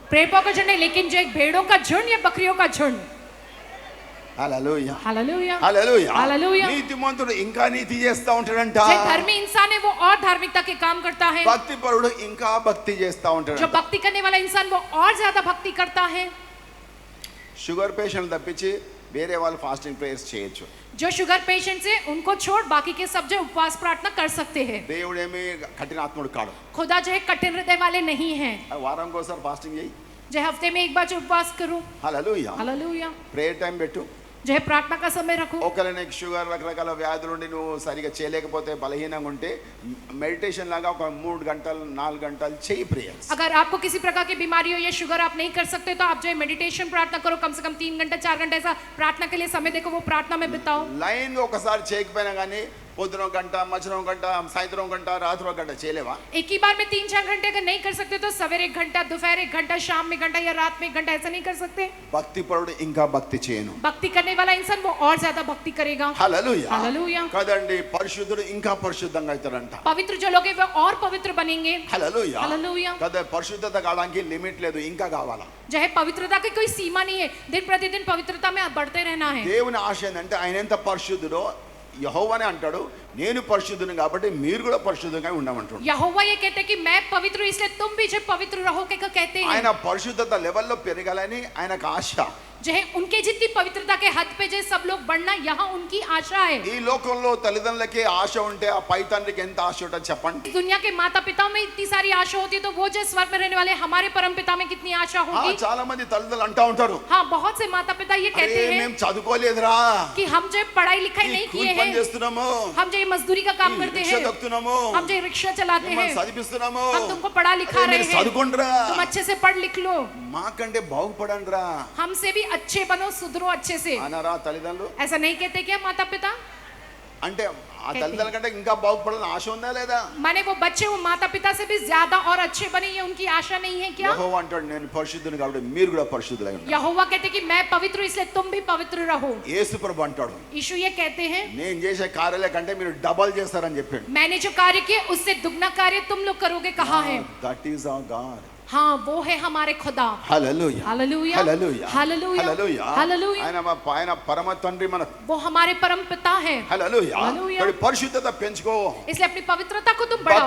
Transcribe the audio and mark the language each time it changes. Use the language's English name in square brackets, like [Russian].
[Hindi] प्रेपों का झुंड नहीं, लेकिन जो एक भेड़ों का झुंड या बकरियों का झुंड. [Telugu] హల్లెలూయా. [Hindi] हालेलुया. [Telugu] హల్లెలూయా. [Hindi] हालेलुया. [Telugu] నీతిమంతుడు ఇంకా నీతి చేస్తా ఉంటాడంట. [Hindi] जो धर्मी इंसान है वो और धार्मिकता के काम करता है. [Telugu] భక్తిపరుడు ఇంకా భక్తి చేస్తా [Hindi] जो [Telugu] ఉంటాడు. [Hindi] भक्ति करने वाला इंसान वो और ज्यादा भक्ति करता है. [Telugu] షుగర్ పేషెంట్ తప్పించి వేరే వాళ్ళు ఫాస్టింగ్ ప్రేయర్స్ చేయొచ్చు. [Hindi] जो शुगर पेशेंट्स है उनको छोड़ बाकी के सब जो उपवास प्रार्थना कर सकते हैं. [Telugu] దేవుడేమి కఠినాత్ముడు కాడు. [Hindi] खुदा जो है कठिन हृदय वाले नहीं हैं. [Telugu] వారానికి ఒకసారి ఫాస్టింగ్ చేయి. [Hindi] जो हफ्ते में एक बार जो उपवास करो. [Telugu] హల్లెలూయా. [Hindi] हालेलुया. [Telugu] ప్రేయర్ టైం పెట్టు. [Hindi] जो है प्रार्थना का समय रखो. [Telugu] ఒకవేళ నీకు షుగర్ రకరకాల వ్యాధులు ఉండి నువ్వు సరిగా చేయలేకపోతే బలహీనంగా ఉంటే మెడిటేషన్ లాగా ఒక 3 గంటలు 4 గంటలు చేయి ప్రేయర్స్. [Hindi] अगर आपको किसी प्रकार की बीमारी हो या शुगर आप नहीं कर सकते तो आप जो है मेडिटेशन प्रार्थना करो. कम से कम 3 घंटा 4 घंटा ऐसा प्रार्थना के लिए समय देखो, वो प्रार्थना में बिताओ. [Telugu] లైన్ ఒకసారి చేయకపోయినా కానీ పొద్దున ఒక గంట, మధ్యాహ్నం ఒక గంట, సాయంత్రం ఒక గంట, రాత్రి ఒక గంట చేయలేవా? [Hindi] एक ही बार में 3-4 घंटे अगर नहीं कर सकते तो सवेरे 1 घंटा, दोपहर 1 घंटा, शाम में 1 घंटा या रात में 1 घंटा ऐसा नहीं कर सकते? [Telugu] భక్తిపరుడు ఇంకా భక్తి చేయను. [Hindi] भक्ति करने वाला इंसान वो और ज्यादा भक्ति करेगा. [Telugu] హల్లెలూయా. [Hindi] हालेलुया. [Telugu] కదండి, పరిశుద్ధుడు ఇంకా పరిశుద్ధంగా అవుతాడంట. [Hindi] पवित्र जो लोग हैं वो और पवित्र बनेंगे. [Telugu] హల్లెలూయా. [Hindi] हालेलुया. [Telugu] కదా పరిశుద్ధత కావడానికి లిమిట్ లేదు, ఇంకా కావాలా? [Hindi] जो है पवित्रता की कोई सीमा नहीं है. दिन प्रतिदिन पवित्रता में बढ़ते रहना है. [Telugu] దేవుని ఆశ ఏంటంటే ఆయన ఎంత పరిశుద్ధుడో యెహోవానే అంటాడు, నేను పరిశుద్ధుని కాబట్టి మీరు కూడా పరిశుద్ధంగా ఉండమంటున్నాడు. [Hindi] यहोवा ये कहते हैं कि मैं पवित्र हूं इसलिए तुम भी जो पवित्र रहो के कहते हैं. [Telugu] ఆయన పరిశుద్ధత లెవెల్లో పెరగాలని ఆయనకు ఆశ. [Hindi] जो है उनके जितनी पवित्रता के हद पे जो सब लोग बढ़ना यहाँ उनकी आशा है. [Telugu] ఈ లోకంలో తల్లిదండ్రులకి ఆశ ఉంటే ఆ పై తండ్రికి ఎంత ఆశ ఉంటుంది చెప్పండి. [Hindi] दुनिया के माता पिताओं में इतनी सारी आशा होती है तो वो जो स्वर्ग में रहने वाले हमारे परम पिता में कितनी आशा होगी. [Telugu] చాలా మంది తల్లిదండ్రులు అంటా ఉంటారు, [Hindi] हाँ बहुत से माता पिता ये कहते हैं [Telugu] మేము చదువుకోలేదురా, [Hindi] कि हम जो पढ़ाई लिखाई नहीं किए [Telugu] కూలి పని [Hindi] हैं, [Telugu] చేస్తున్నాము, [Hindi] हम जो मजदूरी का काम करते [Telugu] రిక్షా [Hindi] हैं, [Telugu] తొక్కుతున్నాము, [Hindi] हम जो रिक्शा चलाते हैं, [Telugu] చదివిస్తున్నాము, [Hindi] हम तुमको पढ़ा लिखा रहे [Telugu] మీరు [Hindi] हैं, [Telugu] చదువుకోండిరా, [Hindi] तुम अच्छे से पढ़ लिख लो, [Telugu] మాకంటే బాగుపడండిరా [Hindi] हमसे भी अच्छे बनो सुधरो अच्छे से. [Telugu] అనరా తల్లిదండ్రులు? [Hindi] ऐसा नहीं कहते क्या माता पिता? [Telugu] అంటే ఆ తల్లిదండ్రుల కంటే ఇంకా బాగుపడాలని ఆశ ఉందా లేదా? [Hindi] माने वो बच्चे वो माता पिता से भी ज्यादा और अच्छे बने ये उनकी आशा नहीं है क्या? [Telugu] యెహోవా అంటాడు నేను పరిశుద్ధుని కాబట్టి మీరు కూడా పరిశుద్ధులై ఉండండి. [Hindi] यहोवा कहते कि मैं पवित्र हूं इसलिए तुम भी पवित्र रहो. [Telugu] యేసు ప్రభు అంటాడు [Hindi] यीशु ये कहते हैं [Telugu] నేను చేసే కార్యాల కంటే మీరు డబల్ చేస్తారని చెప్పాడు. [Hindi] मैंने जो कार्य किए उससे दुगना कार्य तुम लोग करोगे कहा है. [English] That is our god. [Hindi] हाँ वो है हमारे खुदा. [Telugu] Hallelujah [Hindi] hallelujah [Telugu] hallelujah [Hindi] hallelujah [Telugu] hallelujah. [Hindi] Hallelujah. [Telugu] ఆయన పరమ తండ్రి మన [Hindi] वो हमारे परम पिता है. [Telugu] హల్లెలూయా. హల్లెలూయా. మరి పరిశుద్ధత పెంచుకో, [Hindi] इसलिए अपनी पवित्रता को तुम बढ़ाओ,